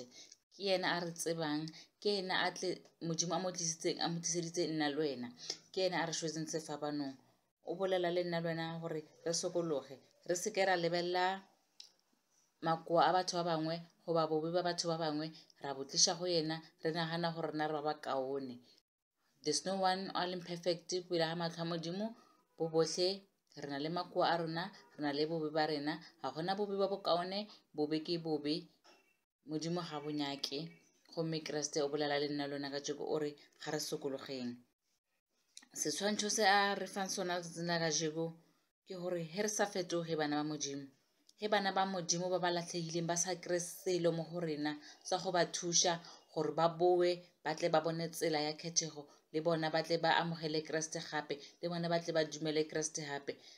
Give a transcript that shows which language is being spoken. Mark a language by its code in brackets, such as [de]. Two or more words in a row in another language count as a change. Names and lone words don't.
[nso] Ke yena a re tsebang, ke yena a tle modimo a mo tliseditse nna le wena, ke yena a re šwetseng sefapanong. O bolela le nna le wena gore re sokologe, re seke ra lebelela makoa a batho ba bangwe goba bobe ba batho ba bangwe ra botliša go yena, re nagana gore rena re ba ba kaone. [en] There's no one all imperfect [nso] pele ga matlho a modimo. Bo bohle re na le makoa a rona, re na le bobe ba rena, ga gona bobe ba bokaone, bobe ke bobe, modimo ga bonyake. Gomme Kriste o bolela le nna lona ka tšeko o re ga re sokologeng. Seswantšho se a re fang sona tsatsing la ka tšeko ke gore ge re sa fetoge bana ba modimo, ge bana ba modimo ba ba latlhegileng ba sa kry selo mo go rena sa go ba thuša gore ba bowe ba tle ba bone tsela ya khethego, le bona ba tle ba amogele Kriste gape, le bona ba tle ba dumele Kriste gape.